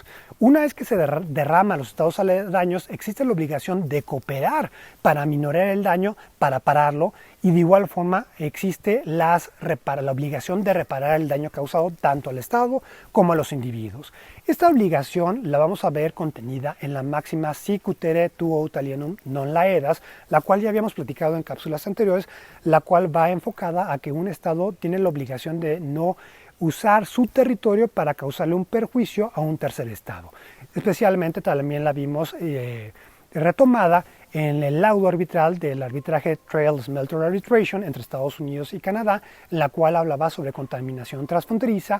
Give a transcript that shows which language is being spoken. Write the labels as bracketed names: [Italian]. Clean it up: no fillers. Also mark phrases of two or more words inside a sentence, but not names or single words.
[Spanish] Una vez que se derrama a los estados aledaños, existe la obligación de cooperar para minorar el daño, para pararlo, y de igual forma existe la obligación de reparar el daño causado tanto al Estado como a los individuos. Esta obligación la vamos a ver contenida en la máxima [Latin] sic ut tuo alienum non laedas, [Spanish] la cual ya habíamos platicado en cápsulas anteriores, la cual va enfocada a que un Estado tiene la obligación de no usar su territorio para causarle un perjuicio a un tercer estado. Especialmente también la vimos retomada en el laudo arbitral del arbitraje Trail Smelter Arbitration entre Estados Unidos y Canadá, la cual hablaba sobre contaminación transfronteriza.